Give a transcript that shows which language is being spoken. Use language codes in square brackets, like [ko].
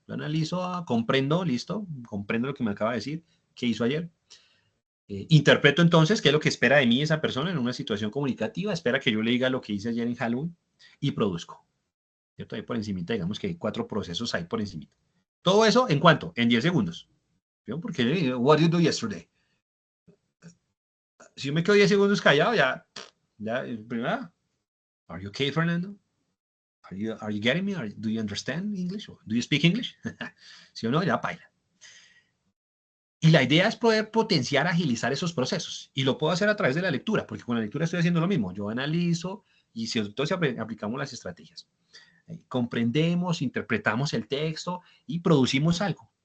[es] Lo analizo, comprendo, listo, comprendo lo que me acaba de decir, qué hizo ayer. Interpreto entonces qué es lo que espera de mí esa persona en una situación comunicativa, espera que yo le diga lo que hice ayer en Halloween y produzco. ¿Cierto? Ahí por encimita, digamos que hay 4 procesos ahí por encimita. Todo eso, ¿en cuánto? En 10 segundos. ¿Vio? Porque, [en] what did you do yesterday? [es] Si yo me quedo 10 segundos callado, ya, primero, [en] are you okay, Fernando? Are you getting me? Do you understand English? Do you speak English? [es] ¿Sí o no? Ya paila. Y la idea es poder potenciar, agilizar esos procesos. Y lo puedo hacer a través de la lectura, porque con la lectura estoy haciendo lo mismo. Yo analizo y si entonces aplicamos las estrategias. Comprendemos, interpretamos el texto y producimos algo.